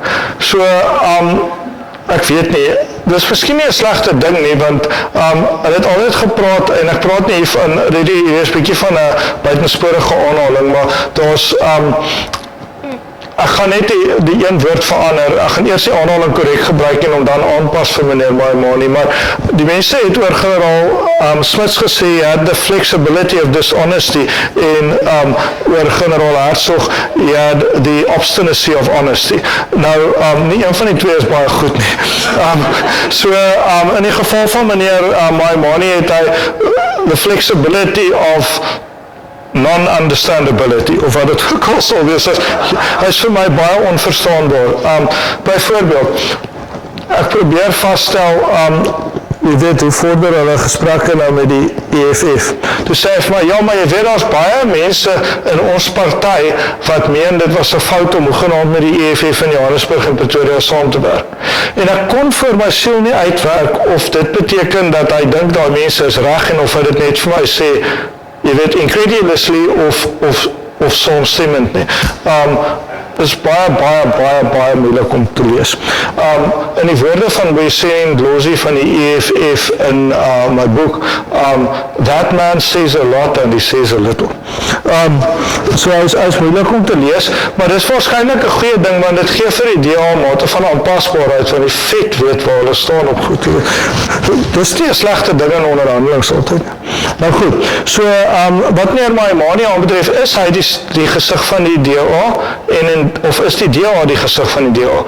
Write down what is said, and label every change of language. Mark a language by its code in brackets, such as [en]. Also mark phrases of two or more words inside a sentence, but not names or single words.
[af] So, ek weet nie, dis miskien nie 'n slegte ding nie, want hulle het altyd gepraat, en ek praat nie hier van, dit is 'n bietjie van 'n buitensporige aanhaling, maar daar's, ek gaan net die een woord verander, ek gaan eers die aanhaling korrek gebruik en hom dan aanpas vir meneer Maimani, maar die mense het oor generaal Smits gesê, [en] he had the flexibility of dishonesty, [af] en oor generaal Hertzog, [en] he had the obstinacy of honesty. [af] Nou, nie een van die twee is baie goed nie. So, in die geval van meneer Maimani het hy [en] the flexibility of non-understandability, [af] of wat het ook al sal wees, hy is vir my baie onverstaanbaar. Byvoorbeeld, ek probeer vasstel, jy weet, hoe vorder hulle gesprekke nou met die EFF. Toe sê hy vir my, ja, maar jy weet, daar's baie mense in ons party wat meen dit was 'n fout om hoegenaamd met die EFF in Johannesburg en Pretoria saam te werk. En ek kon vir my siel nie uitwerk of dit beteken dat hy dink daai mense is reg en of hy dit net vir my sê, jy weet, incredulously of saamstemmend nie. Is baie moeilik om te lees. In die woorde van Boysen Dlozi van die EFF in my boek, [en] that man says a lot and he says a little. [af] So hy is moeilik om te lees, maar dis waarskynlik 'n goeie ding, want dit gee vir die DA 'n mate van aanpasbaarheid, van die vet weet waar hulle staan op goed. Dis nie 'n slegte ding in onderhandelings altyd. Nou goed, so wat meneer Maimani aanbetref, is hy die gesig van die DA, of is die DA die gesig van die DA?